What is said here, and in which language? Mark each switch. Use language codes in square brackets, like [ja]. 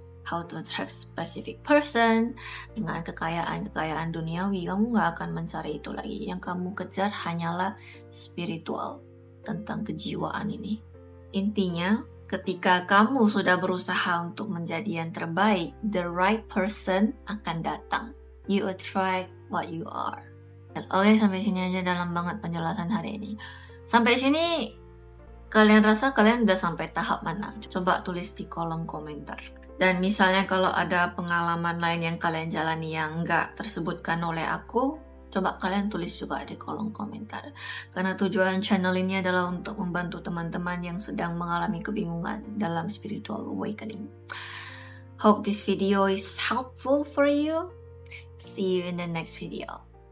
[en] How to attract specific person, [id] dengan kekayaan-kekayaan duniawi, kamu nggak akan mencari itu lagi. Yang kamu kejar hanyalah spiritual, tentang kejiwaan ini. Intinya, ketika kamu sudah berusaha untuk menjadi yang terbaik, [en] the right person [id] akan datang. [en] You attract what you are. [id] Oke, sampai sini aja dalam banget penjelasan hari ini. Sampai sini, kalian rasa kalian udah sampai tahap mana? Coba tulis di kolom komentar. Dan misalnya kalau ada pengalaman lain yang kalian jalani yang nggak tersebutkan oleh aku, coba kalian tulis juga di kolom komentar. Karena tujuan channel ini adalah untuk membantu teman-teman yang sedang mengalami kebingungan dalam spiritual awakening. [en] Hope this video is helpful for you. See you in the next video.